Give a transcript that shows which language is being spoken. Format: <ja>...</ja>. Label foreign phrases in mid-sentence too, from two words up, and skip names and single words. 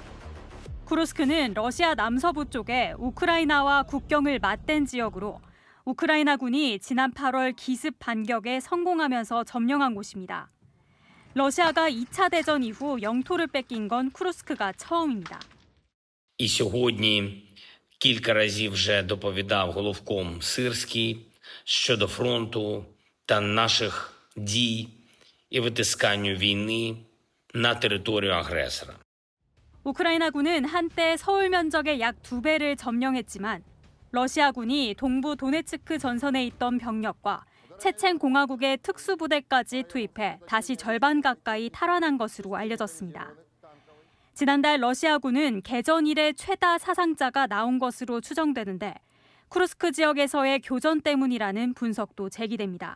<ko>쿠르스크는 러시아 남서부 쪽에 우크라이나와 국경을 맞댄 지역으로 우크라이나군이 지난 8월 기습 반격에 성공하면서 점령한 곳입니다. 러시아가 2차 대전 이후 영토를 뺏긴 건 쿠르스크가 처음입니다.</ko> <uk>І сьогодні кілька разів вже доповідав головком Сирський щодо фронту та наших дій і витисканню війни на територію агресора.</uk> <ko>우크라이나군은 한때 서울 면적의 약 2배를 점령했지만 러시아군이 동부 도네츠크 전선에 있던 병력과 체첸 공화국의 특수부대까지 투입해 다시 절반 가까이 탈환한 것으로 알려졌습니다. 지난달 러시아군은 개전 이래 최다 사상자가 나온 것으로 추정되는데 쿠르스크 지역에서의 교전 때문이라는 분석도 제기됩니다.</ko>